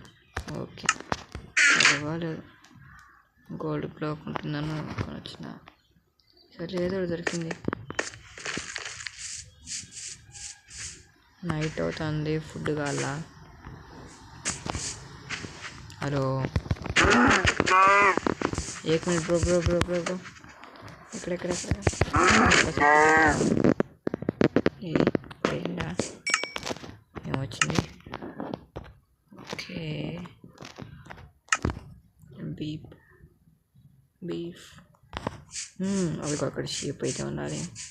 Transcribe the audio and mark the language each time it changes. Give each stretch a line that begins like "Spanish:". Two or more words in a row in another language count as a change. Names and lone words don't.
Telugu: ఓకే, వాళ్ళు
English: gold block
Telugu: ఉంటుందని వచ్చిన. సరే, ఏదో దొరికింది. నైట్ అవుతుంది, ఫుడ్ కావాలా. హలో,
Hindi: एक मिनट
English: bro bro bro bro bro
Telugu: ఇక్కడ ఏమొచ్చింది?
English: Okay, beef.
Telugu: అవి అక్కడ షీప్ అయితే ఉన్నది.